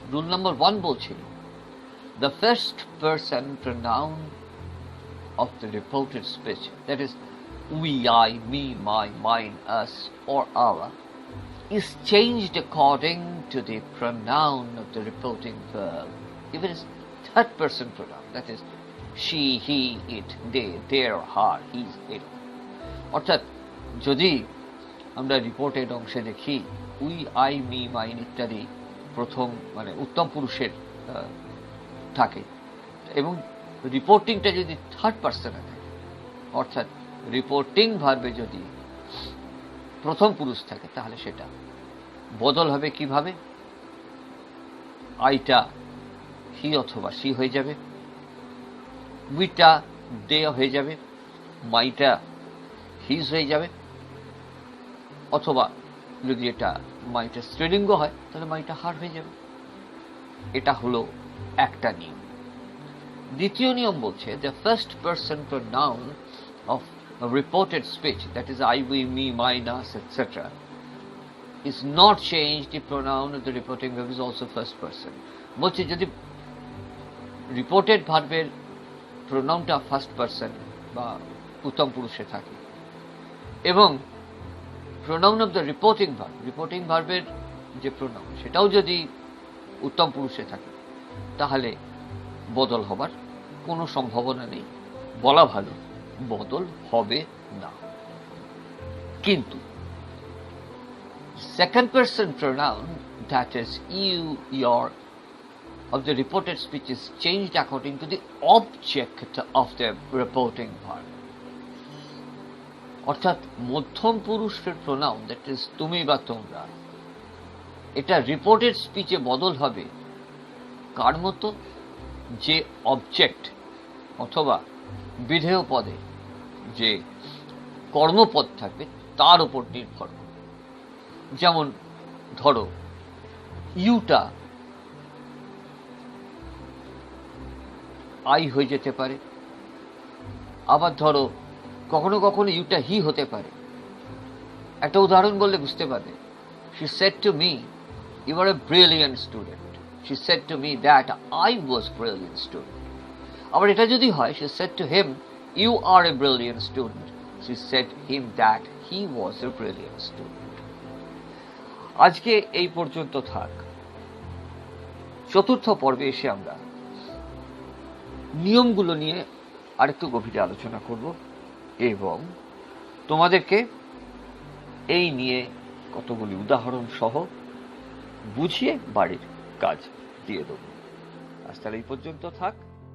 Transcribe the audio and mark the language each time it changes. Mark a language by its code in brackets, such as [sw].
[bn] Rule number 1 বলছিল, [en] the first person pronoun of the reported speech, that is we, I, me, my, mine, us, or our, is changed according to the pronoun of the reporting verb. If it is third person pronoun, that is she, he, it, they, their, her, his, it. [bn] অর্থাৎ যদি আমরা reported অংশে দেখি we, I, me, mine ইত্যাদি প্রথম মানে উত্তম পুরুষের থাকে, এবং রিপোর্টিংটা যদি থার্ড পার্সনে থাকে, অর্থাৎ রিপোর্টিং ভার্বে যদি প্রথম পুরুষ থাকে, তাহলে সেটা বদল হবে কিভাবে? আইটা হি অথবা সি হয়ে যাবে, উইটা দে হয়ে যাবে, মাইটা হিজ হয়ে যাবে, অথবা যদি এটা মাইটা স্ত্রীলিঙ্গ হয় তাহলে মাইটা হার হয়ে যাবে। এটা হলো একটা নিয়ম। দ্বিতীয় নিয়ম বলছে, [en] The first person pronoun of reported speech, that is I, we, me, mine, us, etcetera, is not changed. The pronoun of the reporting verb is also first person. [bn] বলছে যদি রিপোর্টেড ভার্বের প্রোনাউনটা ফার্স্ট পার্সন বা উত্তম পুরুষে থাকে, এবং [en] pronoun of the reporting [bn] ভার্বের যে pronoun সেটাও যদি উত্তম পুরুষে থাকে, তাহলে বদল হবার কোনো সম্ভাবনা নেই, বলা ভালো বদল হবে না। কিন্তু [en] second person pronoun, that is you, your, of the reported speech is changed according to the object of the reporting verb. [bn] অর্থাৎ মধ্যম পুরুষের প্রোনাউন, [en] that is [bn] তুমি বা তোমরা, এটা রিপোর্টেড স্পিচে বদল হবে কার মতো? যে অবজেক্ট অথবা বিধেয় পদে যে কর্মপদ থাকবে তার উপর নির্ভর করে। যেমন ধরো ইউটা আই হয়ে যেতে পারে, আবার ধরো কখনো কখনো ইউটা হি হতে পারে। একটা উদাহরণ বললে বুঝতে পারবে। [en] She said to me, you are a brilliant student. She said to me that I was a brilliant student. [bn] আবার এটা যদি হয়, [en] she said to him, you are a brilliant student. She said him that he was a brilliant student. [bn] আজকে এই পর্যন্ত থাক। চতুর্থ পর্বে এসে আমরা নিয়মগুলো নিয়ে আরেকটু গভীরে আলোচনা করব, এবং তোমাদেরকে এই নিয়ে কতগুলি উদাহরণ সহ বুঝিয়ে বাড়ির কাজ দিয়ে দেব। আজ তাহলে এই পর্যন্ত থাক।